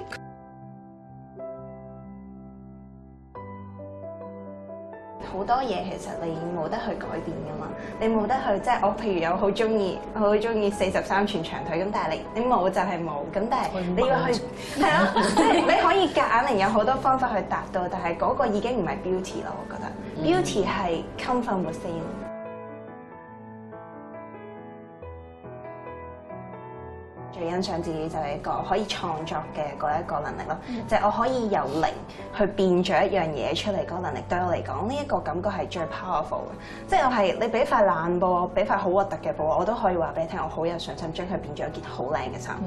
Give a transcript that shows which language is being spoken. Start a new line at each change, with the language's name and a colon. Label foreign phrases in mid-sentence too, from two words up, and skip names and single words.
Cantonese: 好多嘢其實你冇得去改變㗎嘛，你冇得去即係我譬如有好中意43寸長腿咁，但係你冇就係冇咁，但係你要去係咯，即係你可以夾硬嚟有好多方法去達到，但係嗰個已經唔係 beauty 咯，我覺得 beauty 係
English: come from within。
Cantonese: 最欣賞自己就係一個可以創作嘅嗰一個能力咯，就係我可以由零去變咗一樣嘢出嚟嗰個能力，對我嚟講呢一個感覺係最 powerful 嘅。即係我係你俾塊爛布，俾塊好核突嘅布，我都可以話俾你聽，我好有信心將佢變咗一件好靚嘅衫。